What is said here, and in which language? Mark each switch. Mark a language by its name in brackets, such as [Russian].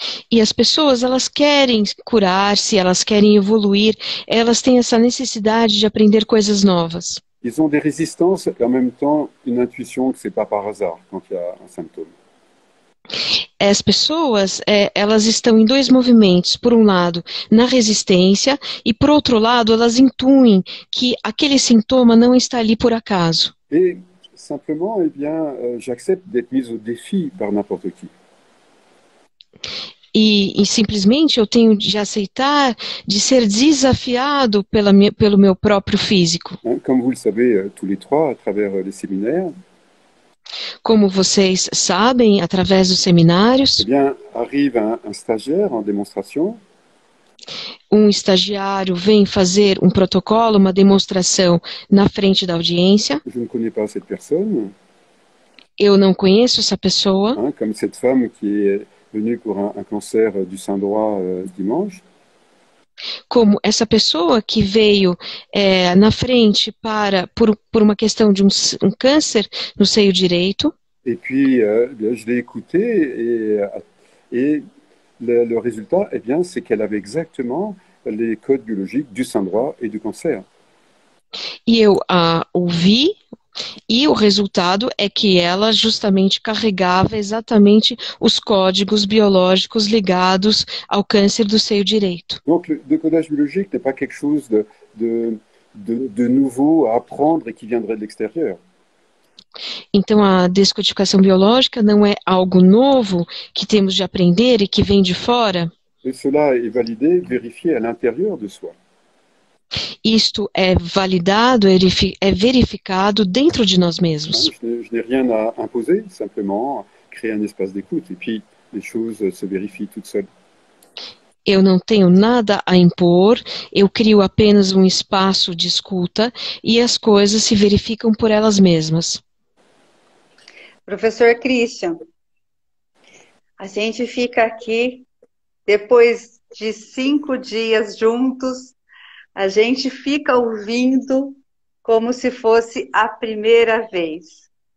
[Portuguese] E as pessoas, elas querem curar-se, elas querem evoluir, elas têm essa necessidade de aprender coisas novas. [French] Ils ont des résistances et en même temps une intuition que ce n'est pas par hasard quand il y a un symptôme. [Portuguese] As pessoas, elas estão em dois movimentos. Por um lado, na resistência, e por outro lado, elas intuem que aquele sintoma não está ali por acaso. [French] Et simplement, eh bien, j'accepte d'être mise au défi par n'importe qui. [Portuguese] E simplesmente eu tenho de aceitar, de ser desafiado pelo meu próprio físico. [French] Comme vous le savez tous les trois à travers les séminaires, [Portuguese] Como vocês sabem, através dos seminários, [French] eh bien, arrive un stagiaire en démonstration [Portuguese] um estagiário vem fazer um protocolo, uma demonstração na frente da audiência. [French] je ne connais pas cette personne, [Portuguese] Eu não conheço essa pessoa, [French] comme cette femme qui est venue pour un cancer du sein droit dimanche. [Portuguese] como essa pessoa que veio na frente por uma questão de um câncer no seio direito. [French] Et puis, bien, je l'ai écoutée et le résultat, eh bien, c'est qu'elle avait exactement les codes biologiques du sein droit et du cancer. [Portuguese] E eu a ouvi, e o resultado é que ela justamente carregava exatamente os códigos biológicos ligados ao câncer do seio direito. [French] Donc, le décodage biologique n'est pas quelque chose de nouveau à apprendre et qui viendrait de l'extérieur. [Portuguese] Então, a descodificação biológica não é algo novo que temos de aprender e que vem de fora. [French] Et cela est validé, vérifié à l'intérieur de soi. [Portuguese] Isto é validado, é verificado dentro de nós mesmos. [French] Je n'ai rien à imposer, simplement créer un espace d'écoute. Et puis, les choses se vérifient toutes seules. [Portuguese] Eu não tenho nada a impor, eu crio apenas um espaço de escuta e as coisas se verificam por elas mesmas. Professor Christian, a gente fica aqui, depois de 5 dias juntos, a gente fica ouvindo como se fosse a primeira vez.